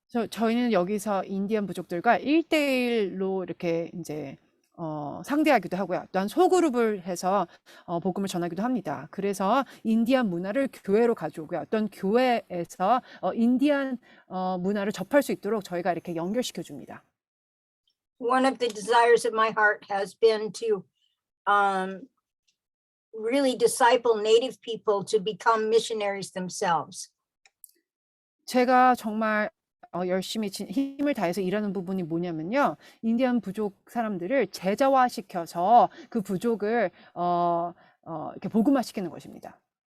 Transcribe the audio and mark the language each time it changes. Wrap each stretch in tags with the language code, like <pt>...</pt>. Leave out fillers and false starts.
<ko>저희는 여기서 인디안 부족들과 1대1로 이렇게 이제 상대하기도 하고요. 또한 소그룹을 해서 복음을 전하기도 합니다. 그래서 인디안 문화를 교회로 가져오고요. 어떤 교회에서 인디안 문화를 접할 수 있도록 저희가 이렇게 연결시켜 줍니다.</ko> <en>One of the desires of my heart has been to really disciple Native people to become missionaries themselves.</en> <ko>제가 정말 열심히 힘을 다해서 일하는 부분이 뭐냐면요. 인디안 부족 사람들을 제자화시켜서 그 부족을 이렇게 복음화시키는 것입니다.</ko>